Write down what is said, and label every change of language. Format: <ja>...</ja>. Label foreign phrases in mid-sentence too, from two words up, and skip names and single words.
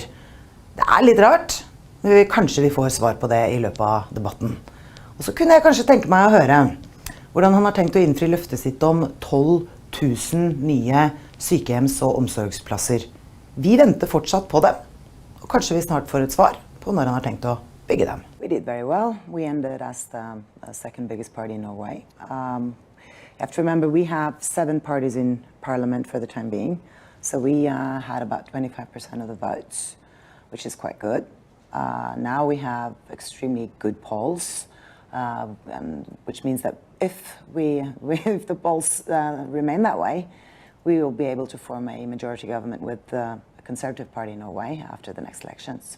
<no>Det litt rart, men kanskje vi får svar på det I løpet av debatten. Og så kunne jeg kanskje tenke meg å høre hvordan han har tenkt å innfri løftet sitt om 12 000 nye sykehjems- og omsorgsplasser. Vi venter fortsatt på dem, og kanskje vi snart får et svar på når han har tenkt å bygge dem.</no> <en>We did very well. We ended as the second biggest party in Norway. You have to remember we have 7 parties in parliament for the time being, so we had about 25% of the votes, which is quite good. Now we have extremely good polls, which means that if the polls remain that way, we will be able to form a majority government with the Conservative Party in Norway after the next elections.</en>